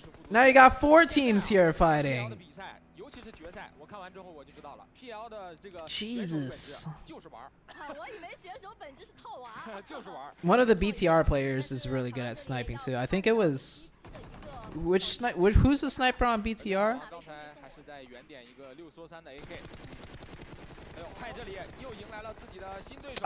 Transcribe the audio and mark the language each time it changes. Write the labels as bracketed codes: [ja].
[en] Now you got 4 teams here fighting. [zh] 尤其是决赛，我看完之后我就知道了 ，PL 的这个 [en] Jesus [zh] 就是玩儿。我以为选手本质是套娃。就是玩儿。 [en] One of the BTR players is really good at sniping too. I think it was who's the sniper on BTR? [zh] 刚才还是在原点一个6缩3的 AK。哎呦，派这里又迎来了自己的新对手。